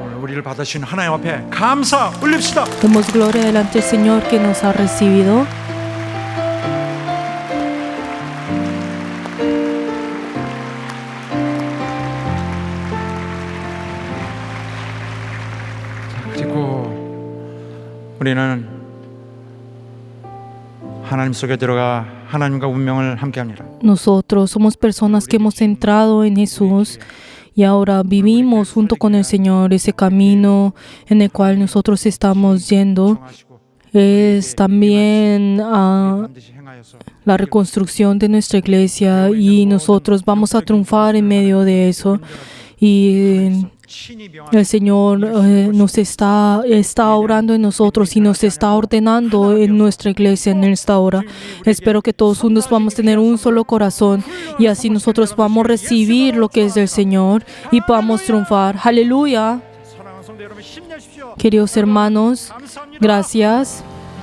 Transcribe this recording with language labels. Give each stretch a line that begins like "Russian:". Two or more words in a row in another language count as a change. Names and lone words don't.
Korean: 우리를 받으신 하나님 앞에 감사 올립시다.
Spanish: Demos gloria delante del Señor que nos ha recibido.
Korean: 그리고 우리는 하나님 속에 들어가 하나님과 운명을 함께합니다.
Spanish: Nosotros somos personas que hemos entrado en Jesús y ahora vivimos junto con el Señor. Ese camino en el cual nosotros estamos yendo es también
Korean: 반드시 행하여서
Spanish: la reconstrucción de nuestra iglesia y nosotros vamos a triunfar en medio de eso. Y
Korean: 친히 명하시고
Spanish: el Señor nos está orando en nosotros y nos está ordenando en nuestra iglesia en esta hora. Espero que todos juntos vamos a tener un solo corazón y así nosotros vamos a recibir lo que es del Señor y podamos triunfar. Aleluya.
Korean: 사랑하는 성도 여러분 힘내십시오.
Spanish: Queridos hermanos,
Korean: 감사합니다.
Spanish: gracias.